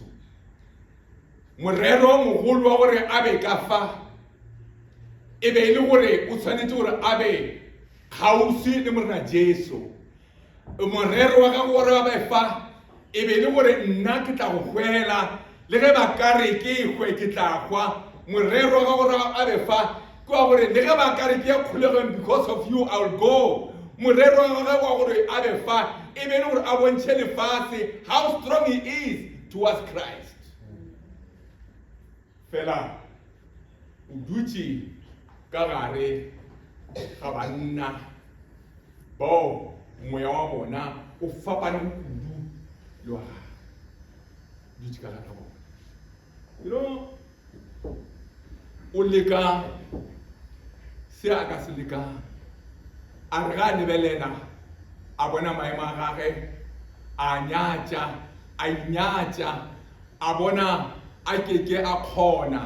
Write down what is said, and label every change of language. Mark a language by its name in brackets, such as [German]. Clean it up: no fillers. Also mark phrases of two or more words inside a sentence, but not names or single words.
[Northern Sotho] Morero mogolo wa gore a be ka fa e be le gore o tshwanetse gore a be kgauswi le morena Jesu. Morero wa gago gore a be fa e be le gore nna ke tla go hwela le ge ba kare ke hwe ke tla kwa. Morero wa gago gore a be fa ke wa gore le ge ba kare ke khulegeng [English] because of you I will go. [Northern Sotho] Morero wa gago wa gore a be fa e be le gore a bontšhe lefase [English] how strong he is towards Christ. [Northern Sotho] Fela o dutse ka gare ga banna bao moya wa bona o fapane go kudu le wa gagwe. Dutse ka gare ga bona. [English] You know, [Northern Sotho] o leka se a ka se lekang. A re ga a lebelela a bona maemo a gagwe a nyatša, a inyatša, a bona a keke a kgona.